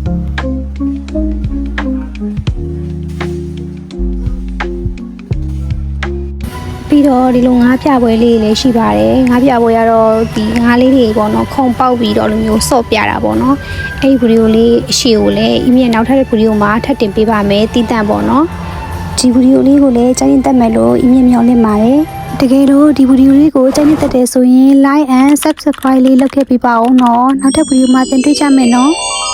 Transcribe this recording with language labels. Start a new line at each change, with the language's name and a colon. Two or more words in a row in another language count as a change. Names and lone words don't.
Burmese: ပြီးတော့ဒီလိုငါးပြပွဲလေးတွေလည်းရှိပါတယ်ငါးပြပွဲကတော့ဒီငါးလေးတွေပေါ့နော်ခုံပေါက်ပြီးတော့လိုမျိုးဆော့ပြတာပေါ့နော်အဲ့ဒီဗီဒီယိုလေးအရှိကိုလည်းအမြင်နောက်ထပ်တဲ့ဗီဒီယိုမှာထပ်တင်ပေးပါမယ်တည်တံ့ပေါ့နော်ဒီဗီဒီယိုလေးကိုလည်းကြိုင်းတက်မယ်လို့အမြင်မျှော်လင့်ပါတယ်တကယ်လို့ဒီဗီဒီယိုလေးကိုကြိုင်းတက်တယ်ဆိုရင်
English: like and subscribe
Burmese: လေးလုပ်ခဲ့ပေးပါဦးနော်နောက်ထပ်ဗီဒီယိုမှာပြန်တွေ့ကြမယ်နော်